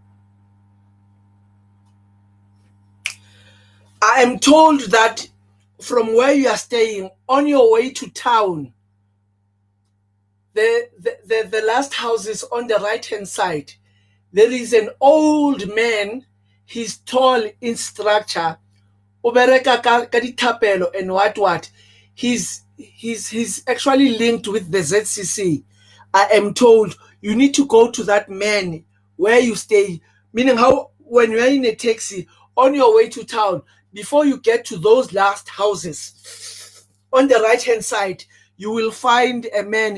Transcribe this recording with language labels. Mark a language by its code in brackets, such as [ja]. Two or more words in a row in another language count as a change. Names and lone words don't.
[en] I am told that from where you are staying, on your way to town, the last house is on the right hand side. There is an old man. He's tall in structure. [st] Ubereka ka ditapelo [en] and what. He's actually linked with the ZCC. I am told you need to go to that man where you stay. Meaning how when you're in a taxi on your way to town, before you get to those last houses, on the right hand side, you will find a man.